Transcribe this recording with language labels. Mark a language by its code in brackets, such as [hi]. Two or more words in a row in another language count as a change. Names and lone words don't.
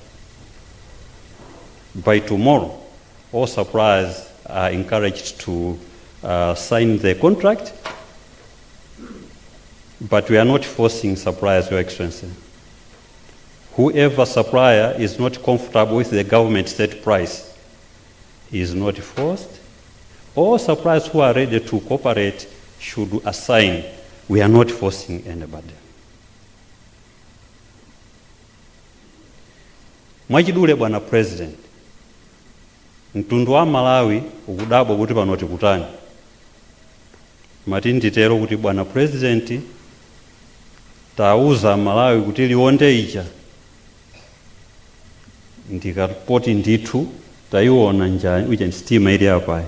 [en] By tomorrow, all suppliers are encouraged to sign the contract, but we are not forcing suppliers, Your Excellency. Whoever supplier is not comfortable with the government set price is not forced. All suppliers who are ready to cooperate should assign. We are not forcing anybody. [ny] Mwachidule Bwana President, mtundu wa Malawi ukudabwa kuti pano tikutani. Mati nditero kuti Bwana President tauza Malawi kuti Liwonde ija ndikapoti ndithu taiona njani uja sitima ili apa.